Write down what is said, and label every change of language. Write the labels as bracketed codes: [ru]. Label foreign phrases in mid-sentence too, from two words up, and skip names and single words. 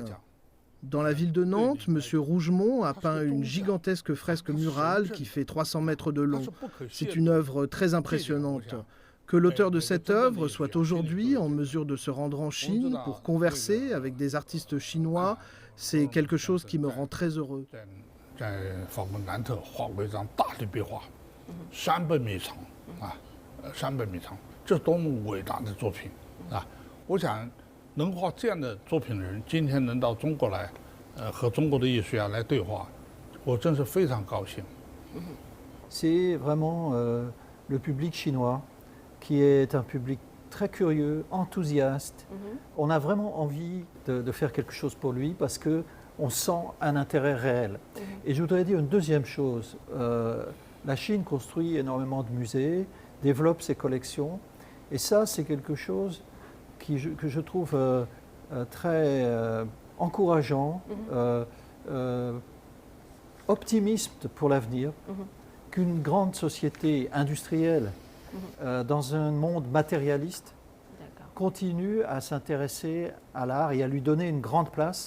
[fr] Dans la ville de Nantes, M. Rougemont a peint une gigantesque fresque murale qui fait 300 mètres de long. C'est une œuvre très impressionnante. Que l'auteur de cette œuvre soit aujourd'hui en mesure de se rendre en Chine pour converser avec des artistes chinois, c'est quelque chose qui me rend très heureux. [zh] 能画这样的作品的人，今天能到中国来，和中国的艺术家来对话，我真是非常高兴。 [fr] C'est vraiment le public chinois qui est un public très curieux, enthousiaste. On a vraiment envie de faire quelque chose pour lui parce que on sent un intérêt réel. Et je voudrais dire une deuxième chose. La Chine construit énormément de musées, développe ses collections, et ça, c'est quelque chose que je trouve très encourageant, optimiste pour l'avenir, qu'une grande société industrielle dans un monde matérialiste continue à s'intéresser à l'art et à lui donner une grande place.